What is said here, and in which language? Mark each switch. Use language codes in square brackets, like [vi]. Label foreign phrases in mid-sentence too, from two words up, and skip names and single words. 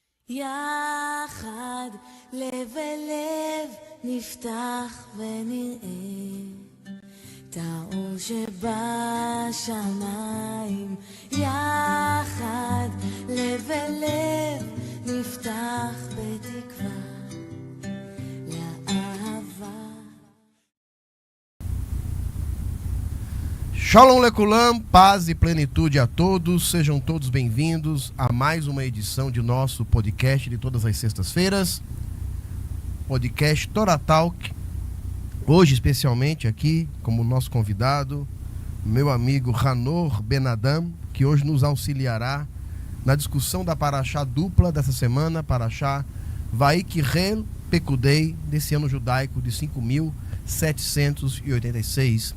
[he] יחד לב אל לב נפתח ונראה את האור שבשמיים. יחד לב אל לב נפתח בתקווה לאהבה. שלום לכולם, [pt] paz e plenitude a todos, sejam todos bem-vindos a mais uma edição de nosso podcast de todas as sextas-feiras, podcast Torah Talk, hoje especialmente aqui como nosso convidado, meu amigo Hanor Ben Adam, que hoje nos auxiliará na discussão da paraxá dupla dessa semana, paraxá Vaikirel Pekudei, desse ano judaico de 5.786.